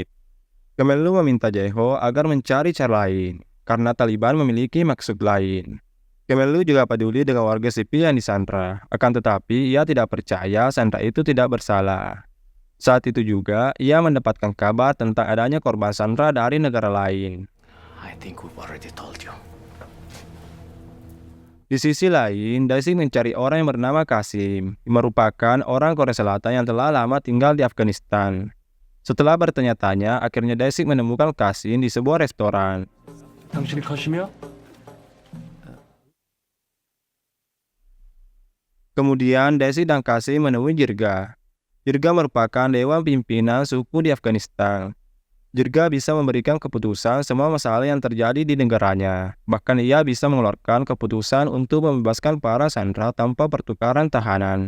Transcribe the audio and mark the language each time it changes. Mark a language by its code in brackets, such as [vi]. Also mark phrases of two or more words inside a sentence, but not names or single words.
[id] Kemenlu meminta Jae-ho agar mencari cara lain, karena Taliban memiliki maksud lain. Kemenlu juga peduli dengan warga sipil yang disandra, akan tetapi ia tidak percaya sandera itu tidak bersalah. Saat itu juga, ia mendapatkan kabar tentang adanya korban sandera dari negara lain. [en] I think we've already told you. [id] Di sisi lain, Dae-sik mencari orang yang bernama Qasim, yang merupakan orang Korea Selatan yang telah lama tinggal di Afghanistan. Setelah bertanya-tanya, akhirnya Daisik menemukan Kasim di sebuah restoran. [ko] 당신이 카심이야? [id] Kemudian Daisik dan Kasim menemui Jirga. Jirga merupakan dewan pimpinan suku di Afghanistan. Jirga bisa memberikan keputusan semua masalah yang terjadi di negaranya. Bahkan ia bisa mengeluarkan keputusan untuk membebaskan para sandera tanpa pertukaran tahanan.